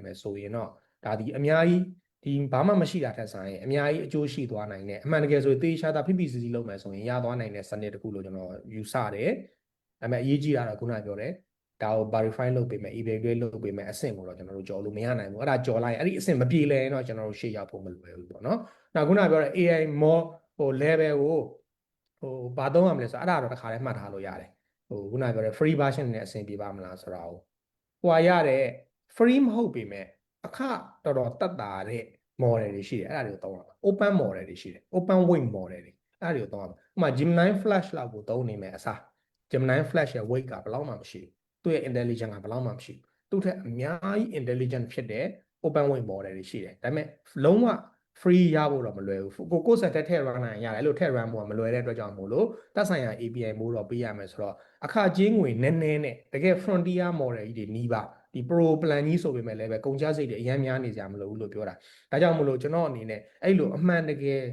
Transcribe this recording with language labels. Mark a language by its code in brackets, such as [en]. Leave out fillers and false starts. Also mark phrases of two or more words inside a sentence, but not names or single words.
[my] မယ်ဆိုရင်တော့ဒါဒီအများကြီးဒီဘာမှမရှိတာထက်ဆိုင်အများကြီးအကျိုးရှိသွားနိုင်တယ်အမှန်တကယ်ဆိုသေချာတာဖိဖိစီစီလုပ်မယ်ဆိုရင်ရသွားနိုင်တဲ့စနစ်တစ်ခုလို့ကျွန်တော်ယူဆတယ်ဒါပေမဲ့အရေးကြီးတာတော့ခုနပြောတယ်ဒါကို verify လုပ်ပေးမယ် evaluate လုပ်ပေးမယ်အဆင့်ကိုတော့ကျွန်တော်တို့ကြော်လို့မရနိုင်ဘူးအဲ့ဒါကြော်လိုက်အဲ့ဒီအဆင့်မပြေလည်ရင်တော့ကျွန်တော်တို့ရှေ့ရောက်ဖို့မလွယ်ဘူးပေါ့နော်နောက်ခုနပြောတဲ့ [en] AI more level [my] ကိုဘာသုံး ရမလဲဆိုတော့အဲ့ဒါတော့တစ်ခါတည်းမှတ်ထားလို့ရတယ်ခုနပြောတဲ့ [en] free version [my] နဲ့အဆင်ပြေပါမလားဆိုတော့ဟိုရတဲ့ free မဟုတ်ပေမဲ့အခတော်တော်တက်တာတဲ့ model တွေရှိတယ်အဲ့ဒါတွေကိုသုံးရမှာ [en] open model [my] တွေရှိတယ် [en] open weight model [my] တွေအဲ့ဒါတွေကိုသုံးရမှာဥပမာ Gemini Flash လောက်ကိုသုံးနေမယ်အစား Gemini Flash ရဲ့ weight ကဘယ်လောက်မှမရှိဘူးသူ့ရဲ့ intelligence ကဘယ်လောက်မှမရှိဘူးသူ့ထက်အများကြီး intelligent ဖြစ်တဲ့ [en] open weight model [my] တွေရှိတယ်ဒါပေမဲ့လုံးဝ free ရဖို့တော့မလွယ်ဘူးကိုဆက်ထည့် run နိုင်ရတယ်အဲ့လိုထည့် run ဖို့ကမလွယ်တဲ့အတွက်ကြောင့်မို့လို့သက်ဆိုင်ရာ API မို့တော့ပေးရမယ်ဆိုတော့အခကြေးငွေန ည်းနည်းနဲ့တကယ် [en] frontier model [my] ကြီးတွေနီးပါဒီ [en] pro plan [my] ကြီးဆိုပေမဲ့လည်းပဲကုန်ကျစရိတ်တွေအများများနေကြမလို့လို့ပြောတာဒါကြောင့်မို့လို့ကျွန်တော်အနေနဲ့အဲ့လိုအမှန်တကယ်